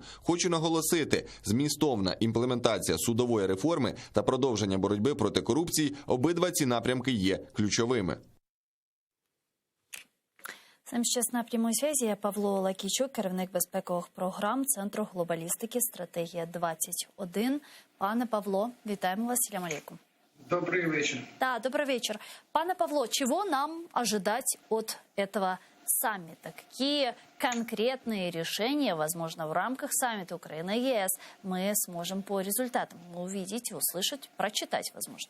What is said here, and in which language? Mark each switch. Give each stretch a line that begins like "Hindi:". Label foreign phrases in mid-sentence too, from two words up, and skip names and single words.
Ukrainian: Хочу наголосити, змістовна імплементація судової реформи та продовження боротьби проти корупції – обидва ці напрямки є ключовими. З нами зараз на прямій зв'язі Павло Лакійчук, керівник безпекових програм Центру глобалістики «Стратегія-21». Пане Павло, вітаємо вас.
Arabic: سلام عليكم.
Russian: Добрый вечер. Да, добрый вечер. Пане Павло, чего нам ожидать от этого саммита? Какие конкретные решения, возможно, в рамках саммита Украина-ЕС мы сможем по результатам увидеть, услышать, прочитать, возможно?